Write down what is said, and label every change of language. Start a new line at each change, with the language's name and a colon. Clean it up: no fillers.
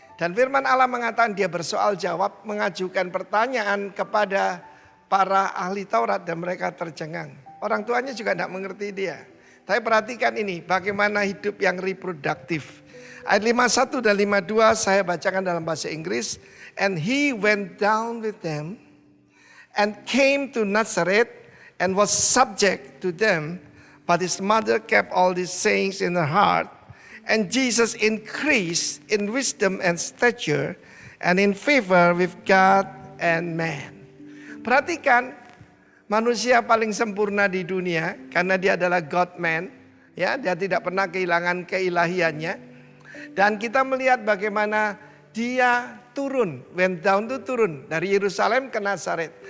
Indonesian: Dan firman Allah mengatakan dia bersoal jawab, mengajukan pertanyaan kepada para ahli Taurat dan mereka tercengang. Orang tuanya juga tidak mengerti dia. Tapi perhatikan ini bagaimana hidup yang reproduktif. Ayat 51 dan 52 saya bacakan dalam bahasa Inggris.
English: And he went down with them and came to Nazareth and was subject to them, but his mother kept all these sayings in her heart. And Jesus increased in wisdom and stature and in favor with God and man.
Indonesian: Perhatikan, manusia paling sempurna di dunia karena dia adalah God man, ya, dia tidak pernah kehilangan keilahiannya. Dan kita melihat bagaimana dia turun,
English: went down
Indonesian: itu turun dari Yerusalem ke Nazaret.